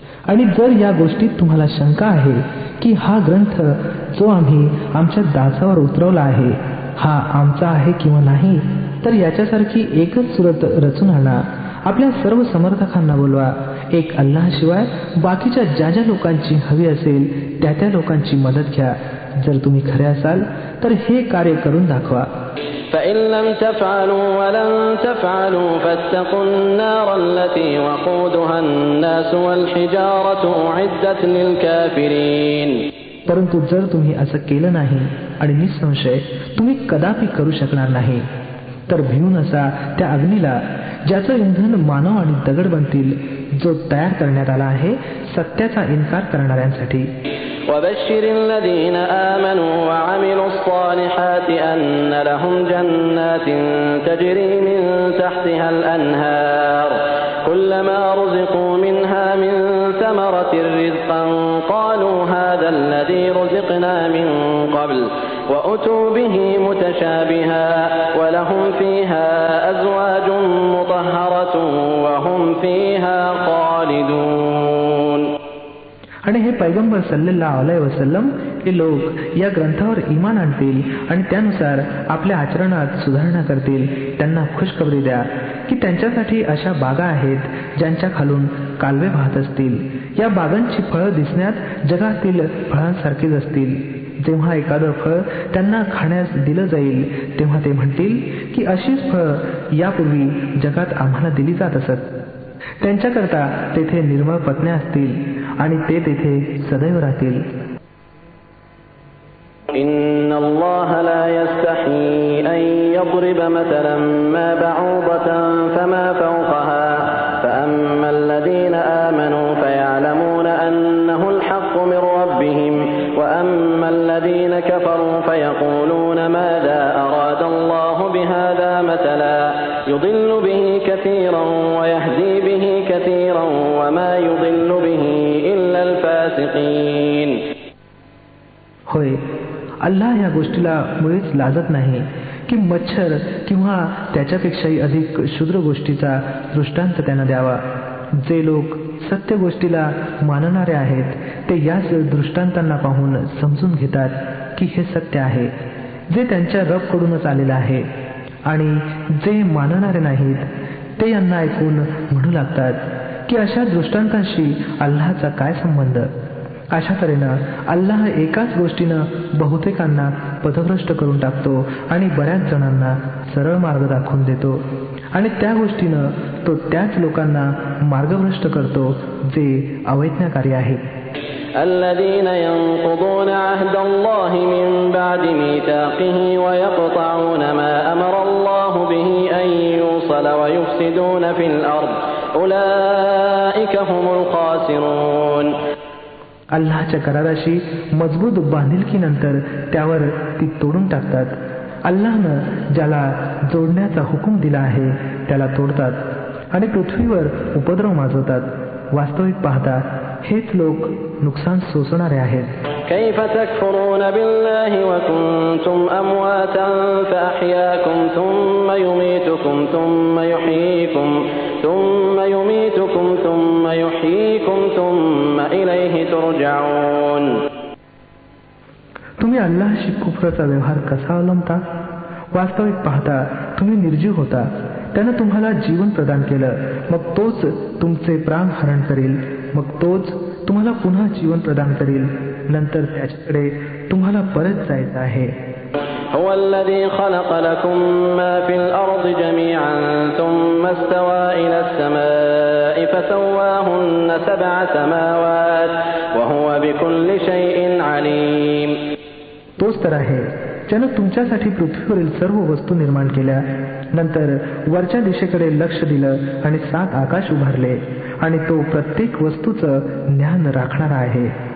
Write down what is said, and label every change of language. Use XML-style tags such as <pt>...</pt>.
<mr>आणि जर या गोष्टीत तुम्हाला शंका आहे की हा ग्रंथ जो आम्ही आमच्या दासावर उतरवला आहे हा आमचा आहे किंवा नाही, तर याच्यासारखी एकच सूरत रचून आणा. आपल्या सर्व समर्थकांना बोलवा. एक अल्लाहशिवाय बाकीच्या ज्या ज्या लोकांची हवी असेल त्या त्या लोकांची मदत घ्या. जर तुम्ही खरे असाल तर हे कार्य करून दाखवा.</mr> <ar>فإن لم تفعلوا ولن تفعلوا فاتقوا النار التي وقودها الناس والحجارة أعدت للكافرين.</ar> <mr>परंतु जर तुम्ही असं केलं नाही आणि निसंशय तुम्ही कदापि करू शकणार नाही तर भिवून असा त्या अग्नीला ज्याचं इंधन मानव आणि दगड बनतील, जो तयार करण्यात आला आहे सत्याचा इन्कार करणाऱ्यांसाठी.</mr> <ar>وبشر الذين آمنوا وعملوا الصالحات أن لهم جنات تجري من تحتها الأنهار كلما رزقوا منها من ثمرة رزقا قالوا هذا الذي رزقنا من قبل وأتوا به متشابها ولهم فيها أزواج مطهرة وهم فيها خالدون.</ar> <mr>आणि हे पैगंबर</mr> <ar>सल्लल्लाहु अलैहि वसल्लम</ar> <mr>हे लोक या ग्रंथावर ईमान आणतील आणि त्यानुसार आपल्या आचरणात सुधारणा करतील त्यांना खुशखबरी द्या की त्यांच्यासाठी अशा बागा आहेत ज्यांच्या खालून कालवे वाहत असतील. या बागांची फळं दिसण्यात जगातील फळांसारखीच असतील. जेव्हा एखादं फळ त्यांना खाण्यास दिलं जाईल तेव्हा ते म्हणतील की अशीच फळं यापूर्वी जगात आम्हाला दिली जात असत. त्यांच्याकरता तेथे निर्मळ पत्न्या असतील आणि ते तेथे सदैव राहतील.</mr> <ar>إن الله لا يستحي أن يضرب مثلا ما بعوضة فما فوقها فأما الذين آمنوا فيعلمون أنه الحق من ربهم وأما الذين كفروا فيقولون ماذا أراد الله بهذا مثلا يضل به كثيرا ويهدي به كثيرا وما يضل به إلا الفاسقين.</ar> <mr>होय, अल्लाह या गोष्टीला मुळीच लाजत नाही की मच्छर किंवा त्याच्यापेक्षाही अधिक क्षुद्र गोष्टीचा दृष्टांत त्यांना द्यावा. जे लोक सत्य गोष्टीला मानणारे आहेत ते याच दृष्टांतांना पाहून समजून घेतात की हे सत्य आहे, जे त्यांच्या रबकडूनच आलेलं आहे. आणि जे मानणारे नाहीत ते यांना ऐकून म्हणू लागतात की अशा दृष्टांतांशी अल्लाहचा काय संबंध. अशा तऱ्हेनं अल्लाह एकाच गोष्टीनं बहुतेकांना पथभ्रष्ट करून टाकतो आणि बऱ्याच जणांना सरळ मार्ग दाखवून देतो आणि त्या गोष्टीनं तो त्याच लोकांना मार्गभ्रष्ट करतो जे अवैज्ञाकारी आहेत.</mr> <ar>الذين ينقضون عهد الله من بعد ميثاقه ويقطعون ما أمر الله به أن يوصل ويفسدون في الأرض أولئك هم الخاسرون.</ar> <mr>अल्लाहच्या कराराशी मजबूत बांधिलकीनंतर त्यावर ती तोडून टाकतात. अल्लाहनं ज्याला जोडण्याचा हुकूम दिला आहे त्याला तोडतात आणि पृथ्वीवर उपद्रव माजवतात. वास्तविक पाहता हेच लोक नुकसान सोसणारे आहेत.</mr> <ar>كيف تكفرون بالله وكنتم أمواتا فأحياكم ثم يميتكم ثم يحييكم ثم إليه ترجعون.</ar> <mr>तुम्ही अल्लाहशी कुफराचा व्यवहार कसा अवलंबता? वास्तविक पाहता तुम्ही निर्जीव होता, त्यानं तुम्हाला जीवन प्रदान केलं, मग तोच तुमचे प्राण हरण करील, मग तोच तुम्हाला पुन्हा जीवन प्रदान करील, नंतर त्याच्याकडे तुम्हाला परत जायचं आहे.</mr> <ar>هو الذي خلق لكم ما في الأرض جميعا ثم استوى إلى السماء فسواهن 7 سماوات وهو بكل شيء عليم.</ar> <mr>तोच तर आहे ज्यानं तुमच्यासाठी पृथ्वीवरील सर्व वस्तू निर्माण केल्या, नंतर वरच्या दिशेकडे लक्ष दिलं आणि 7 आकाश उभारले आणि तो प्रत्येक वस्तूचं ज्ञान राखणारा आहे.</mr>